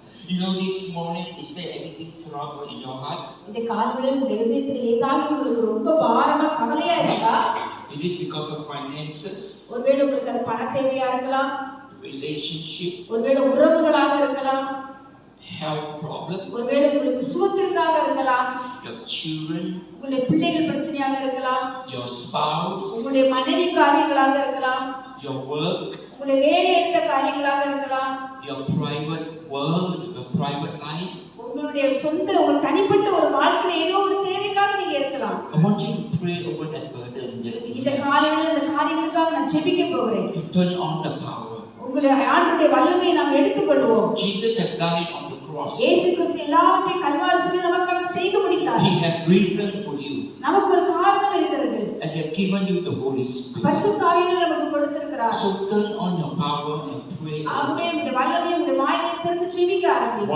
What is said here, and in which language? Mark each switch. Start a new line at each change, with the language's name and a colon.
English: You know, this morning, is there anything trouble in your heart?
Tamil: இந்த காலையில் உங்களுடைய இதயத்தில் ஏதாவது உங்களுக்கு ரொம்ப பாரமா கவலையா இருக்கா?
English: It is because of finances,
Tamil: ஒருவேளை உங்களுக்கு அது பண தேவையா இருக்கலாம்,
English: relationship,
Tamil: ஒருவேளை உறவுகளாக இருக்கலாம்,
English: health problem,
Tamil: ஒருவேளை உங்களுக்கு சுகத்திற்காக இருக்கலாம்,
English: your children,
Tamil: உங்களுடைய பிள்ளைகள் பிரச்சனையாக இருக்கலாம்,
English: your spouse,
Tamil: உங்களுடைய மனைவி காரியங்களாக இருக்கலாம்,
English: your work,
Tamil: உங்களுடைய வேலை எடுத்த காரியங்களாக இருக்கலாம்,
English: your private world, your private life.
Tamil: உங்களுடைய சொந்த ஒரு தனிப்பட்ட ஒரு வாழ்க்கையில ஏதோ ஒரு தேவைக்காக நீங்க இருக்கலாம்.
English: I want you to pray over that burden.
Tamil: இந்த காலையில இந்த காரியங்களுக்காக நான் ஜெபிக்க போகிறேன்.
English: Turn on the power.
Tamil: உங்களுடைய ஆண்டவருடைய வல்லமையை நாம் எடுத்துக்கொள்வோம்.
English: Jesus has done it on the cross.
Tamil: இயேசு கிறிஸ்து எல்லாவற்றையும் கல்வாரி சிலுவையில் நமக்காக செய்து முடித்தார்.
English: He has reason for you.
Tamil: நமக்கு ஒரு காரணம் இருக்கிறது.
English: And he has given you the Holy Spirit.
Tamil: பரிசுத்த ஆவியை நமக்கு கொடுத்திருக்கிறார்.
English: So turn on your power and pray.
Tamil: ஆகவே இந்த வல்லமையை உங்களுடைய வாயிலே திறந்து ஜெபிக்க ஆரம்பிங்க.